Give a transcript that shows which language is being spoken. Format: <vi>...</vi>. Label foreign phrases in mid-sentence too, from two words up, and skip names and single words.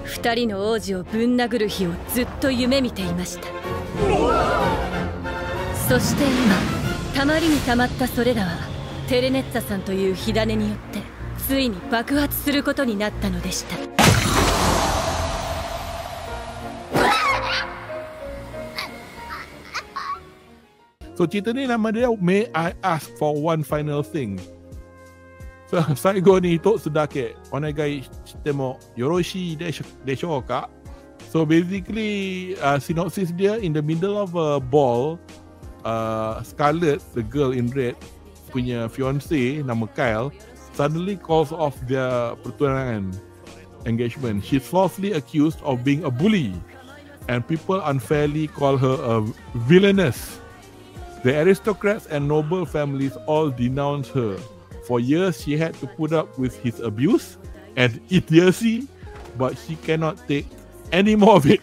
<ja>二人の王子をぶん殴る日をずっと夢見ていました。そして今、たまりにたまったそれらはテレネッツァさんという火種によってついに爆発することになったのでした。</ja> <ms>So cerita ni nama dia May I Ask for One Final Thing.</ms> <ja>So 最後に一つだけお願いしてもよろしいでしょうか?</ja> <en>So basically synopsis dia, in the middle of a ball, Scarlet, the girl in red,</en> <ms>punya fiancé nama Kyle</ms> <en>suddenly calls off their pertunangan engagement. She's falsely accused of being a bully and people unfairly call her a villainess. The aristocrats and noble families all denounce her. For years she had to put up with his abuse and idiocy, but she cannot take any more of it.</en>